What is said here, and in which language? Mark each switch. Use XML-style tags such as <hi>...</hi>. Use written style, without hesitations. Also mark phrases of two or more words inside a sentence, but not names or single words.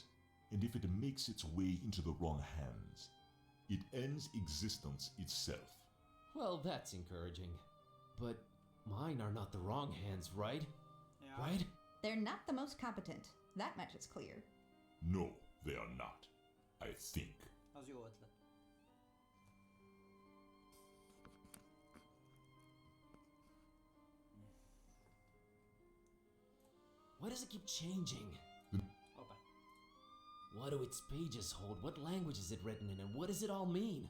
<en>And if it makes its way into the wrong hands, it ends existence itself. Well, that's encouraging. But mine are not the wrong hands, right? Yeah. Right? They're not the most competent. That much is clear. No, they are not. I think.</en> <hu>Az jó ötlet.</hu> <en>Why does it keep changing?</en> <hu>Hoppá.</hu> <en>What do its pages hold? What language is it written in? And what does it all mean?</en>